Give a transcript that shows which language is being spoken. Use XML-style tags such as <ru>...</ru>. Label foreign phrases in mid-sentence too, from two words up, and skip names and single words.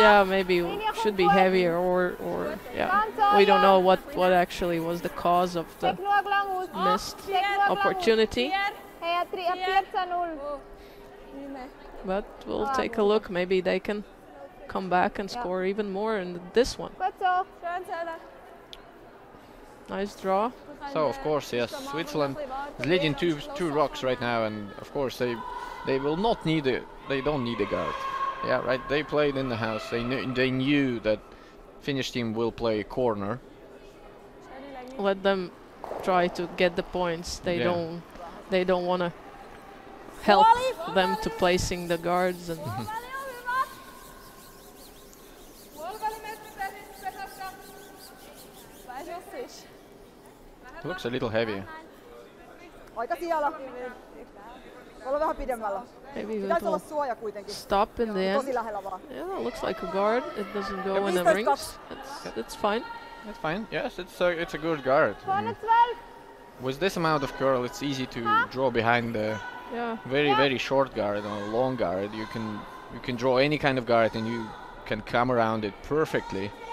<en>Yeah, maybe should be heavier or yeah. We don't know what actually was the cause of the missed opportunity. But we'll take a look. Maybe they can come back and score even more in this one.</en> <de>Gut so. Schön zählen.</de> <en>Nice draw. So of course, yes, Switzerland is leading two rocks right now, and of course they will not need they don't need a guard. Yeah, right. They played in the house. They knew that Finnish team will play corner. Let them try to get the points. They don't want to help them to placing the guards and. Looks a little heavy.</en> <fi>Aika siellä. Olla vähän pidemmällä.</fi> <en>Maybe we</en> <fi>Pitäisi olla</fi> <en>will</en> <fi>suoja kuitenkin.</fi> <en>stop in the end.</en> <fi>Tosi lähellä vaan.</fi> <en>Yeah, it looks like a guard. It doesn't go in the 15-2. rings. It's fine. That's fine. Yes, it's a good guard. With this amount of curl, it's easy to draw behind the very short guard or a long guard. You can draw any kind of guard and you can come around it perfectly.</en>